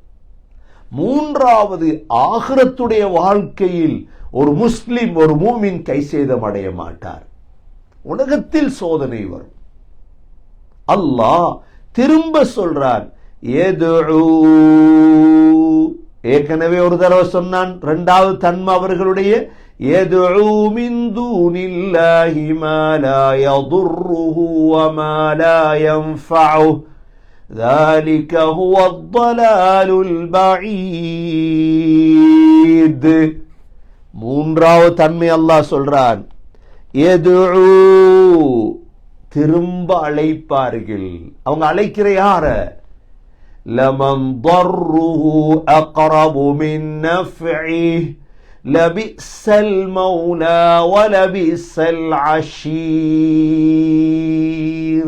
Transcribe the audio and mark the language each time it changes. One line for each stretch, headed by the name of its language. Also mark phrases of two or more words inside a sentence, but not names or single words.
Tamil: 3வது ஆகிரத்துடைய வாழ்க்கையில் ஒரு முஸ்லிம், ஒரு மூமின் கைசேதம் அடைய மாட்டார். உலகத்தில் சோதனை வரும். அல்லாஹ் திரும்ப சொல்றான், யதுஊ. ஏற்கனவே ஒரு தடவை சொன்னான். 2வது தன்மை அவர்களுடைய
Arabic: يدعو من دون الله ما لا يضره وما لا ينفعه ذلك هو الضلال البعيد.
Tamil: மூன்றாவது தன்மை அல்லாஹ் சொல்றான், யதுஉ திரும்ப அழைப்பார்கள். அவங்க அழைக்கிற யார?
Arabic: லமன் ضرஹு أقرب من نفعه لبئس المولى ولبئس العشير.